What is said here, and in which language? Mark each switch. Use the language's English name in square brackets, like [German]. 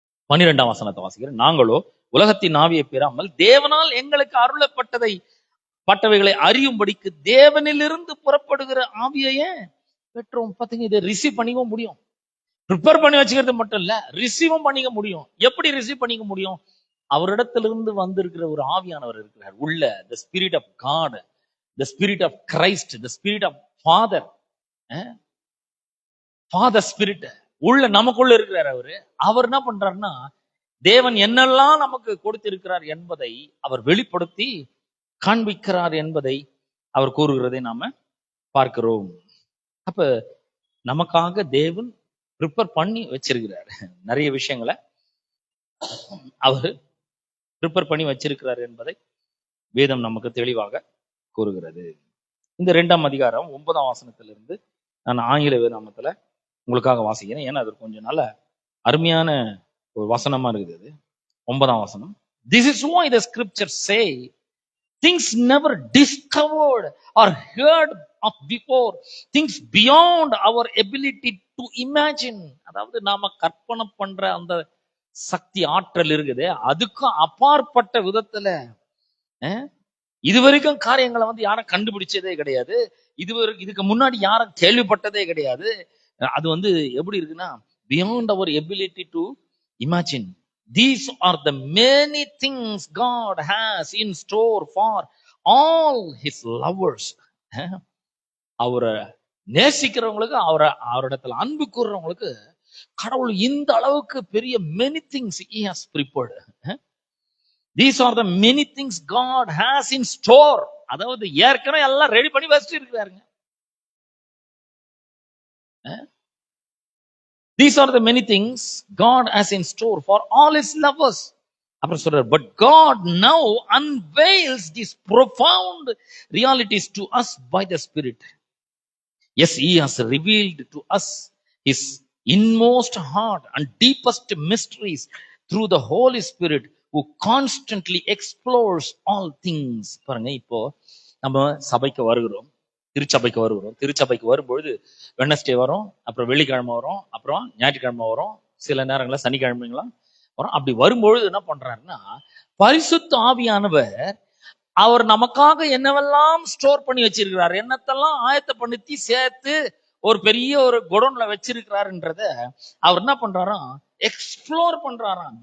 [Tamil] 12ஆம் வசனத்தை வாசிக்கிறேன். நாங்களோ உலகத்தின் ஆவியை பெறாமல் தேவனால் எங்களுக்கு அருளப்பட்டவைகளை அறியும்படிக்கு தேவனிலிருந்து புறப்படுகிற ஆவியையே பெற்றோம். பாத்தீங்க, இதை ரிசீவ் பண்ணிக்க முடியும். ப்ரிப்பேர் பண்ணி வச்சுக்கிறது மட்டும் இல்ல, ரிசீவும் பண்ணிக்க முடியும். எப்படி ரிசீவ் பண்ணிக்க முடியும்? அவரிடத்திலிருந்து வந்திருக்கிற ஒரு ஆவியானவர் இருக்கிறார் உள்ள. [English] the spirit of God, the spirit of Christ, the spirit of Father, Father spirit [Tamil] உள்ள நமக்குள்ள இருக்கிறார். அவர் என்ன பண்றாருன்னா தேவன் என்னெல்லாம் நமக்கு கொடுத்திருக்கிறார் என்பதை அவர் வெளிப்படுத்தி காண்பிக்கிறார் என்பதை அவர் கூறுகிறதை நாம பார்க்கிறோம். அப்ப நமக்காக தேவன் ப்ரிப்பேர் பண்ணி வச்சிருக்கிறார். நிறைய விஷயங்களை அவர் ப்ரிப்பேர் பண்ணி வச்சிருக்கிறார் என்பதை வேதம் நமக்கு தெளிவாக கூறுகிறது. இந்த 2ஆம் அதிகாரம் 9ஆம் வசனத்திலிருந்து நான் ஆங்கில வேதாமத்துல உங்களுக்காக வாசிக்கிறேன். ஏன்னா அது கொஞ்சம் நல்ல அருமையான ஒரு வசனமா இருக்குது. 9ஆம் வசனம். [English] This is why the scriptures say things never discovered or heard of before, things beyond our ability to imagine. [Tamil] அதாவது நாம கற்பனை பண்ற அந்த சக்தி ஆற்றல் இருக்குது, அதுக்கும் அப்பாற்பட்ட விதத்துல இதுவரைக்கும் காரியங்களை யாரும் கண்டுபிடிச்சதே கிடையாது. இதுக்கு முன்னாடி யாரும் கேள்விப்பட்டதே கிடையாது. அது எப்படி இருக்குன்னா [English] beyond our ability to imagine. These are the many things God has in store for all his lovers. [Tamil] அவரை நேசிக்கிறவங்களுக்கு, அவரிடத்துல அன்பு கூறுறவங்களுக்கு கடவுள் இந்த அளவுக்கு பெரிய [English] many things he has prepared. These are the many things God has in store. [Tamil] அதாவது ஏற்கனவே எல்லாம் ரெடி பண்ணி வச்சுட்டு இருக்கிறாருங்க. [English] These are the many things God has in store for all his lovers. [Tamil] அப்புறம் சொல்றாரு, [English] but God now unveils these profound realities to us by the Spirit. Yes, he has revealed to us his inmost heart and deepest mysteries through the Holy Spirit who constantly explores all things. [Tamil] பாருங்க, இப்போ நம்ம சபைக்கு வருகிறோம், திருச்சபைக்கு வருகிறோம். திருச்சபைக்கு வரும்பொழுது Wednesday வரும், அப்புறம் வெள்ளிக்கிழமை வரும், அப்புறம் ஞாயிற்றுக்கிழமை வரும், சில நேரங்களில் சனிக்கிழமைங்களாம் வரும். அப்படி வரும்பொழுது என்ன பண்றாருன்னா பரிசுத்த ஆவியானவர் அவர் நமக்காக என்னவெல்லாம் ஸ்டோர் பண்ணி வச்சிருக்கிறார், என்னத்தெல்லாம் ஆயத்தப்படுத்தி சேர்த்து ஒரு பெரிய ஒரு குடோன்ல வச்சிருக்கிறாருன்றத அவர் என்ன பண்றாராம், எக்ஸ்ப்ளோர் பண்றாராம்.